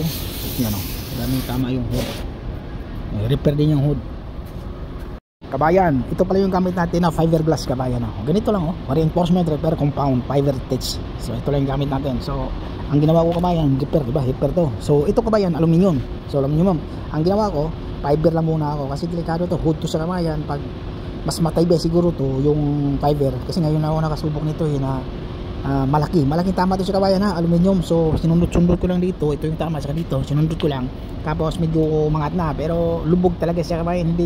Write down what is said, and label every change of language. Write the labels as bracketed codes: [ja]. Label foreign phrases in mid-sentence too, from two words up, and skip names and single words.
[tl] Yan o, daming tama yung hood. Repair din yung hood. Kabayan, ito pala yung gamit natin na fiberglass kabayan. Ganito lang [en] reinforcement repair compound fiber text. [tl] So ito lang yung gamit natin. So ang ginawa ko kabayan, repair, diba? Repair to. So ito kabayan, aluminium. So aluminium. Ang ginawa ko, fiber lang muna ako kasi delikado to, hood to sa kabayan. Pag mas mataybe siguro to yung fiber, kasi ngayon ako nakasubok nito na malaking tama to sa kabayan aluminium. So sinundot-sundot ko lang dito, ito yung tama sa dito, sinundot ko lang. Tapos medyo mangat na, pero lubog talaga sa kabayan, hindi.